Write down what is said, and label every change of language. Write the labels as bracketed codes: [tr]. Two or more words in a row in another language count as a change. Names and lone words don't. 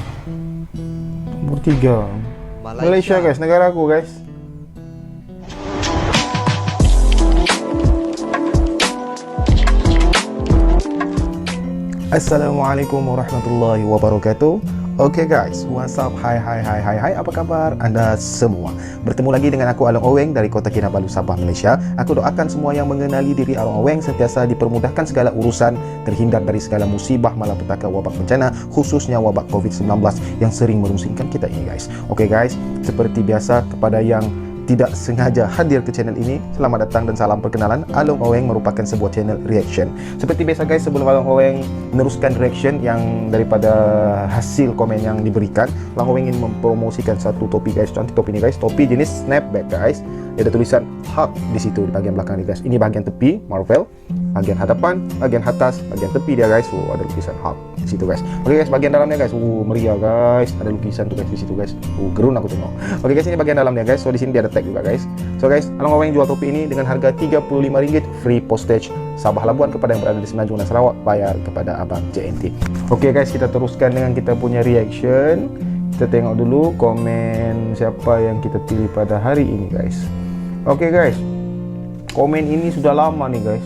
[ms] Nomor 3 Malaysia guys, negara aku guys. [ar] السلام عليكم ورحمة الله وبركاته. [en] Oke guys, what's up? [ms] Hai, apa kabar Anda semua? Bertemu lagi dengan aku Along Oweng dari Kota Kinabalu, Sabah, Malaysia. Aku doakan semua yang mengenali diri Along Oweng sentiasa dipermudahkan segala urusan, terhindar dari segala musibah, malapetaka, wabak bencana, khususnya wabak COVID-19 yang sering merungsingkan kita ini guys. Oke guys, seperti biasa kepada yang tidak sengaja hadir ke channel ini, selamat datang dan salam perkenalan. Along Oweng merupakan sebuah channel reaction. Seperti biasa guys, sebelum Along Oweng meneruskan reaction yang daripada hasil komen yang diberikan, Along Oweng ingin mempromosikan satu topi guys. Cantik topi ini guys, topi jenis snapback guys. Dia ada tulisan Hulk di situ di bagian belakang ini guys. Ini bagian tepi Marvel, bagian hadapan, bagian atas, bagian tepi dia guys. Ada lukisan Hulk di situ guys. Oke guys, bagian dalamnya guys. Meriah guys. Ada lukisan tuh guys di situ guys. Gerun aku tengok. Oke guys, ini bagian dalamnya guys. So di sini dia ada tag juga guys. So guys, Along Oweng jual topi ini dengan harga RM35, [en] free postage [ms] Sabah Labuan. Kepada yang berada di Semenanjung dan Sarawak, bayar kepada Abang JNT. Oke guys, kita teruskan dengan kita punya reaction. Kita tengok dulu komen siapa yang kita pilih pada hari ini guys. Oke guys, komen ini sudah lama nih guys.